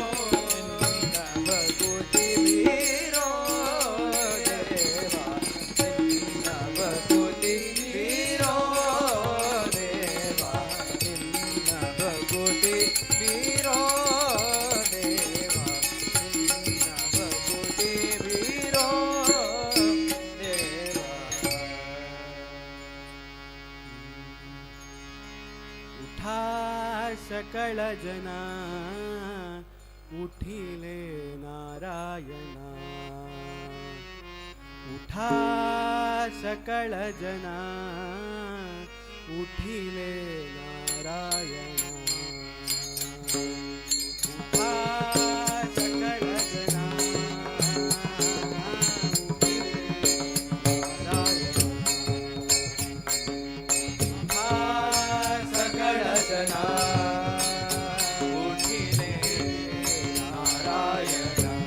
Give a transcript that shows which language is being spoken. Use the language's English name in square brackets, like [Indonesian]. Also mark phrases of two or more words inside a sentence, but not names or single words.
[Kannada] ನಿನ್ನ ಭಕುತಿ ಬೀರೋ ದೇವಾ ನಿನ್ನ ಭಕುತಿ ಬೀರೋ ದೇವಾ ನಿನ್ನ ಭಕುತಿ ಬೀರೋ ದೇವಾ ನಿನ್ನ ಭಕುತಿ ಬೀರೋ ದೇವಾ [Marathi] उठा सकळ जना उठिले नारायणा उठा सकळ जना उठिले नारायणा उठा सकळ जना उठिले नारायण